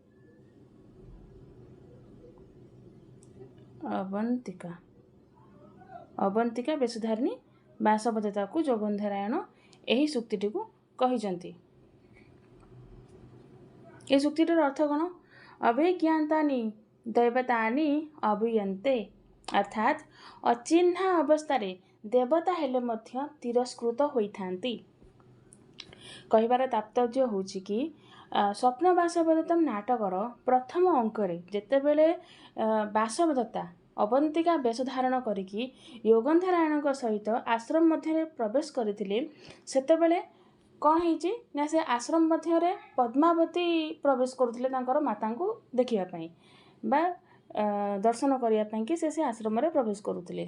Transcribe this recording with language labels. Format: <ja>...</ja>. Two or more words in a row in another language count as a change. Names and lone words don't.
<or>ଅବନ୍ତିକା ବେଶଧାରିଣୀ ବାସବଦତ୍ତା କୁ ଯୌଗନ୍ଧରାୟଣ ଏହି ସୂକ୍ତିଟି କୁ କହିଛନ୍ତି। ଏ ସୂକ୍ତିଟିର ଅର୍ଥ କଣ?</or> <sa>अभिज्ञातानि दैवतानि अभियन्ते,</sa> <or>ଅର୍ଥାତ ଅଚିହ୍ନା ଅବସ୍ଥା ଦେବତା ହେଲେ ମଧ୍ୟ ତିରସ୍କୃତ ହୋଇଥାନ୍ତି। କହିବାର ତାତ୍ପର୍ଯ୍ୟ ହେଉଛି କି ସ୍ୱପ୍ନବାସ ବଦତ୍ତମ ନାଟକର ପ୍ରଥମ ଅଙ୍କରେ ଯେତେବେଳେ ବାସବଦତ୍ତା ଅବନ୍ତିକା ବେଶ ଧାରଣ କରିକି ଯୌଗନ୍ଧରାୟଣ ସହିତ ଆଶ୍ରମ ମଧ୍ୟ ପ୍ରବେଶ କରୁଥିଲେ, ସେତେବେଳେ କଣ ହୋଇଛି ନା ସେ ଆଶ୍ରମ ମଧ୍ୟ ପଦ୍ମାବତୀ ପ୍ରବେଶ କରୁଥିଲେ ତାଙ୍କର ମାତା କୁ ଦେଖିବା ପାଇଁ ବା ଦର୍ଶନ କରିବା ପାଇଁ କି ସେ ଆଶ୍ରମ ରେ ପ୍ରବେଶ କରୁଥିଲେ।</or>